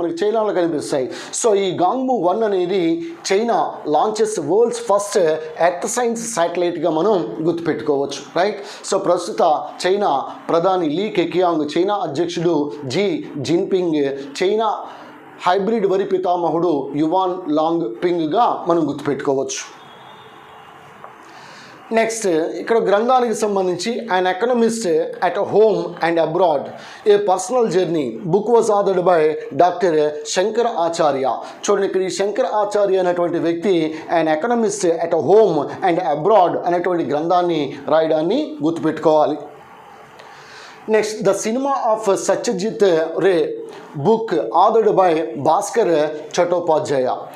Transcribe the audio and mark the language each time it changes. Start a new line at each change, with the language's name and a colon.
Telugu: మనకి చైనాలో కనిపిస్తాయి. సో ఈ గాంగుము 1 అనేది
English: China launches world's first earth science శాటిలైట్గా
Telugu: మనం గుర్తుపెట్టుకోవచ్చు, రైట్. సో ప్రస్తుత చైనా ప్రధాని లీ కెకియాంగ్, చైనా అధ్యక్షుడు జీ జిన్పింగ్, చైనా హైబ్రిడ్ వరి పితామహుడు యువాన్ లాంగ్ పింగ్గా మనం గుర్తుపెట్టుకోవచ్చు. నెక్స్ట్ ఇక్కడ గ్రంథానికి సంబంధించి
English: an economist at home and abroad, a personal journey book was authored by doctor Shankar Acharya.
Telugu: చూడండి, ఇక్కడ ఈ శంకర్ ఆచార్య అనేటువంటి వ్యక్తి
English: an economist at home and abroad
Telugu: అనేటువంటి గ్రంథాన్ని రాయడాన్ని గుర్తుపెట్టుకోవాలి.
English: Next the cinema of Satyajit Ray book authored by Bhaskar Chattopadhyay.